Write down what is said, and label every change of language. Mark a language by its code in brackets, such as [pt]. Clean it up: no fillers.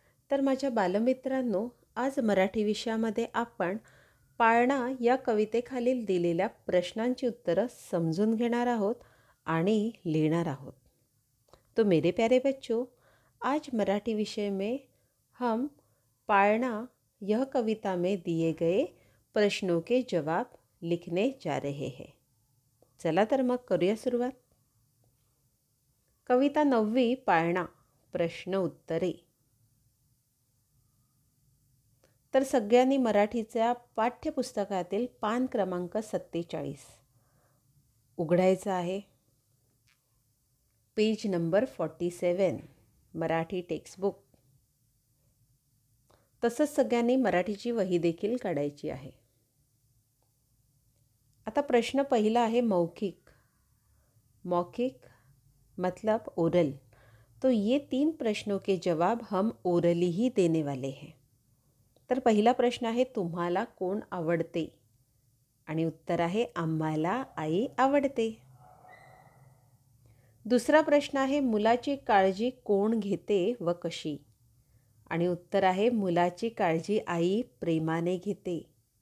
[mr] तर माझ्या बालमित्रांनो, आज मराठी विषयामध्ये आपण पाळणा या कवितेखालील दिलेल्या प्रश्नांची उत्तरं समजून घेणार आहोत आणि लिहिणार आहोत. [hi] तो मेरे प्यारे बच्चों, आज मराठी विषय में हम पाळणा यह कविता में दिए गए प्रश्नों के जवाब लिखने जा रहे हैं. [mr] चला तर मग करूया सुरुवात. कविता 9वी पाळणा. प्रश्न उत्तरे. तर सगळ्यांनी मराठीच्या पाठ्यपुस्तकातील पान क्रमांक 47 उघडायचं आहे. [en] Page number 47 Marathi textbook. [mr] तसंच सगळ्यांनी मराठीची वही देखील काढायची आहे. आता प्रश्न पहिला आहे मौखिक. [hi] मौखिक मतलब ओरल. तो ये 3 प्रश्नों के जवाब हम ओरली ही देने वाले हैं. [mr] तर पहिला प्रश्न आहे तुम्हाला कोण आवडते? आणि उत्तर आहे आम्हाला आई आवडते. दुसरा प्रश्न आहे मुलाची काळजी कोण घेते व कशी? आणि उत्तर आहे मुलाची काळजी आई प्रेमाने घेते.